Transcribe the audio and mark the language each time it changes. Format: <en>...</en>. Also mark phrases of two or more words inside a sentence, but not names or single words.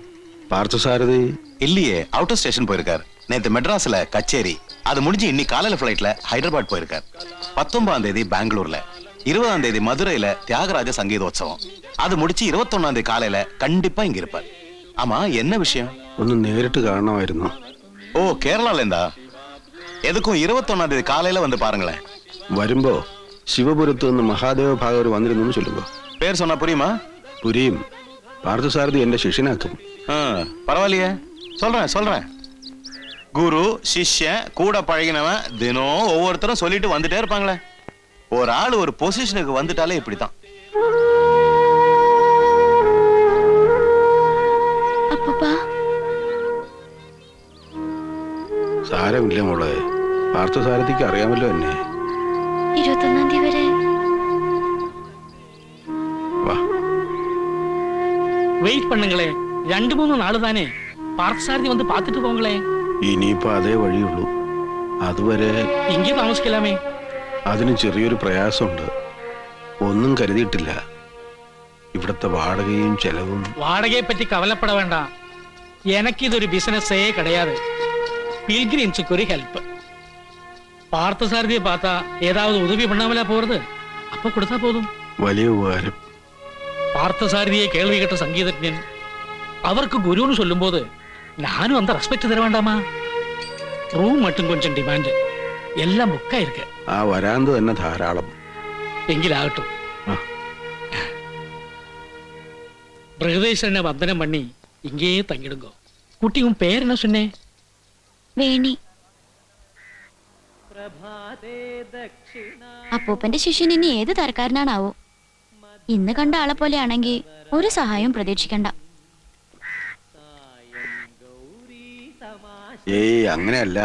<ta>பார்த்தசாரதி இல்லையே, அவுட் ஆஃப் ஸ்டேஷன் போயிருக்கார். நேத்து மெட்ராஸ்ல கச்சேரி, அது முடிஞ்சு இன்னைக்கு காலையில ஃபிளைட்ல ஹைதராபாத் போயிருக்கார். 19ஆம் தேதி பெங்களூர்ல, 20ஆம் தேதி மதுரையில தியாகராஜ சங்கீதோத்சவம், அது முடிச்சு 21ஆம் தேதி காலையில கண்டிப்பா இங்க இருப்பார். ஆமா, என்ன விஷயம்?</ta> <ml>ഒന്ന് നേരിട്ട് കാണണമായിരുന്നു.</ml> <ta>ஓ, கேரளால இருந்தா? எதுக்கும் 21ஆம் தேதி காலையில வந்து பாருங்களேன்.</ta> <ml>വരുമ്പോ ശിവപുരത്ത് നിന്ന് മഹാദേവ ഭാഗവർ വന്നിരുന്നു ചൊല്ലുമ്പോ.</ml> <ta>பேர் சொன்னா புரியுமா?</ta> <ml>പുരിയും. പാർത്ഥസാരഥി എന്റെ ശിഷ്യനാക്കും.</ml> <ta>பரவாயில்லையே, சொல்றேன். குரு சிஷ்யன் கூட பழகினவன் தினம் ஒவ்வொருத்தரும் சொல்லிட்டு வந்துட்டே இருப்பாங்களே. ஒரு ஆள் ஒரு பொசிஷனுக்கு வந்துட்டாலே இப்படித்தான்.</ta> <ml>സാരമില്ല മോളെ, പാർത്ഥസാരഥിക്ക് അറിയാമല്ലോ എന്നെ. 21ആം തീയതി വരെ വാ.</ml> <ta>வெயிட் பண்ணுங்களே, 2-3 நாள் தானே. பார்த்தசாரதி வந்து பார்த்துட்டு போங்களே.</ta> <ml>ഇനിയിപ്പോ അതേ വഴിയുള്ളൂ. അതുവരെ ഇங்கே താമസിക്കലാമേ. അതിന് ചെറിയൊരു പ്രയാസമുണ്ട്. ഒന്നും കരുതിയിട്ടില്ല. ഇവിടുത്തെ വാടകയും ചെലവും.</ml> <ta>வாடகையை பற்றி கவலைப்பட வேண்டாம். எனக்கு இது ஒரு பிசினஸே கிடையாது. பில்கிரிம்ஸுக்கு ஒரு ஹெல்ப். பார்த்தசாரதியை பார்த்தா ஏதாவது உதவி பண்ணாமலா போறது? அப்ப கொடுத்தா போதும்.</ta> <ml>വലിയ ഉപകാരം.</ml> <ta>பார்த்தசாரதியை கேள்வி கேட்ட சங்கீதஜன் அவருக்கு குருன்னு சொல்லும்போது நானும் அந்த ரெஸ்பெக்ட் தர வேண்டாமா? ரூம் மட்டும் கொஞ்சம் டிமாண்ட், எல்லாம் புக்கா இருக்கு.</ta> <ml>ആ വരാന്ത് തന്നെ ധാരാളം.</ml> <ta>எங்கிலாகட்டும். பிரகதீஸ்வரனை வந்தனம் பண்ணி இங்கேயே தங்கிடுங்க. குட்டி, உன் பேர் என்ன சொன்னே?</ta> <ml>വേണി. അപ്പൂപ്പന്റെ ശിഷ്യൻ ഇനി ഏത് തരക്കാരനാണാവോ? ഇന്ന് കണ്ട ആളെ പോലെയാണെങ്കിൽ ഒരു സഹായവും പ്രതീക്ഷിക്കണ്ട. ഏയ്, അങ്ങനെയല്ല.</ml>